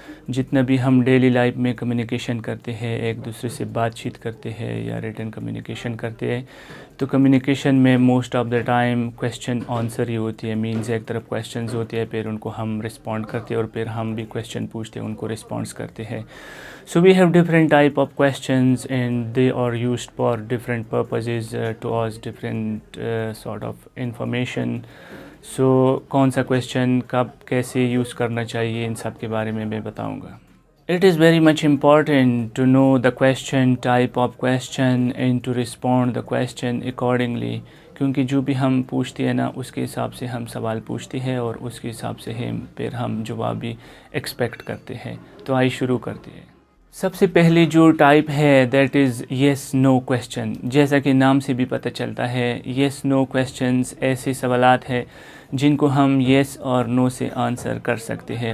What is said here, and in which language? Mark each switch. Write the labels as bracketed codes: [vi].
[hi] जितना भी हम डेली लाइफ में कम्युनिकेशन करते हैं, एक दूसरे से बातचीत करते हैं या रिटन कम्युनिकेशन करते हैं, तो कम्युनिकेशन में most of the time question answer ही होती है। मीन्स एक तरफ क्वेश्चंस होते हैं, फिर उनको हम रिस्पॉन्ड करते हैं और फिर हम भी क्वेश्चन पूछते हैं, उनको रिस्पॉन्स करते हैं। [en] So we have different type of questions and they are used for different purposes to ask different sort of information. [hi] So कौन सा question कब कैसे use करना चाहिए, इन सब के बारे में मैं बताऊंगा. [en] It is very much important to know the question, type of question and to respond the question accordingly. [hi] क्योंकि जो भी हम पूछते हैं ना, उसके हिसाब से हम सवाल पूछते हैं और उसके हिसाब से फिर हम जवाब भी एक्सपेक्ट करते हैं. तो आइए शुरू करते हैं. सबसे पहले जो टाइप है [en] That is yes no question. [hi] जैसा कि नाम से भी पता चलता है, येस नो क्वेश्चंस ऐसे सवालात हैं जिनको हम येस और नो से आंसर कर सकते हैं.